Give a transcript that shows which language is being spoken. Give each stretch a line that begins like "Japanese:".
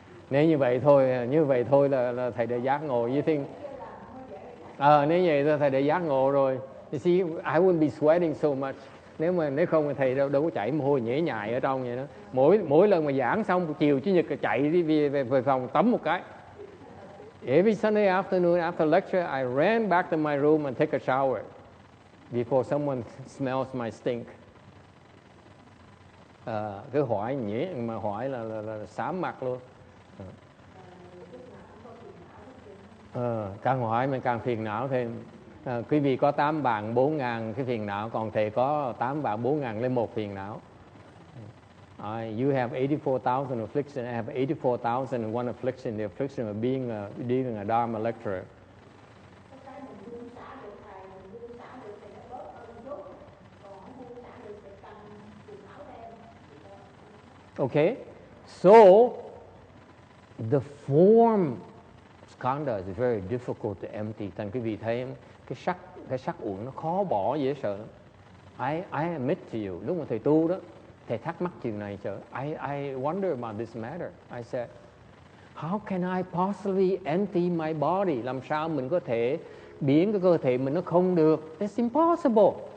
Vietnamese: Nếu như vậy thôi là thầy đã giác ngộ.
English: You think
Vietnamese: nếu vậy thầy đã giác ngộ rồi.
English: You see, I wouldn't be sweating so much.
Vietnamese: Nếu không thì thầy đâu có chảy mồ hôi nhễ nhại ở trong vậy đó. Mỗi lần mà giảng xong chiều chủ nhật chạy đi về phòng tắm một cái.
English: Every Sunday afternoon after lecture, I ran back to my room and take a shower before someone smells my stink.
Vietnamese: Cứ hỏi nhễ mà hỏi là xám mặt luôn. Càng hỏi mình càng phiền não thêm. Quý vị có 8.400.000 cái phiền não, còn thầy có 8.401 phiền não.
English: You have 84,000 afflictions. I have 84,001 affliction. The affliction of being a Dharma lecturer. Okay, so the form skanda is very difficult to empty.
Vietnamese: Thành quý vị thấy cái sắc uẩn nó khó bỏ dễ sợ.
English: I admit to you,
Vietnamese: lúc mà thầy tu đó, thầy thắc mắc chuyện này sợ.
English: I wonder about this matter. I said, how can I possibly empty my body?
Vietnamese: Làm sao mình có thể biến cái cơ thể mình nó không được?
English: It's impossible.